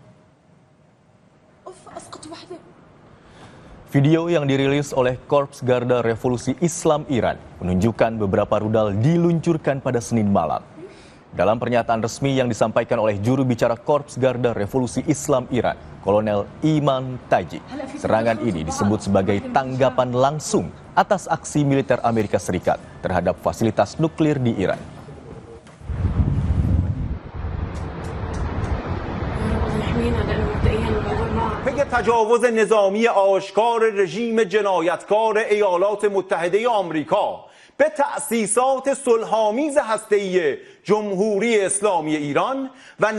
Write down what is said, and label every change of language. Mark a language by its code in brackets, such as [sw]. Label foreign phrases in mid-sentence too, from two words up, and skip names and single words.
[id] Video yang dirilis oleh Korps Garda Revolusi Islam Iran menunjukkan beberapa rudal diluncurkan pada Senin malam. Dalam pernyataan resmi yang disampaikan oleh juru bicara Korps Garda Revolusi Islam Iran, Kolonel Iman Taji, serangan ini disebut sebagai tanggapan langsung atas aksi militer Amerika Serikat terhadap fasilitas nuklir di Iran. [fa] پی تجاوز نظامی آشکار رژیم جنایتکار ایالات متحده آمریکا به تأسیسات صلح‌آمیز هسته‌ای جمهوری اسلامی ایران و